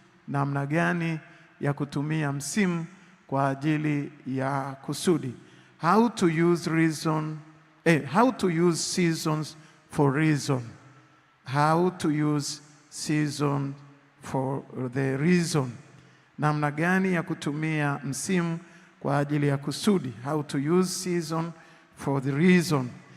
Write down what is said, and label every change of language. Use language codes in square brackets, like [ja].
[sw] Namna gani ya kutumia msimu kwa ajili ya kusudi. [en] How to use seasons for reason. How to use season for the reason. [sw] Namna gani ya kutumia msimu kwa ajili ya kusudi. [en] How to use season for the reason.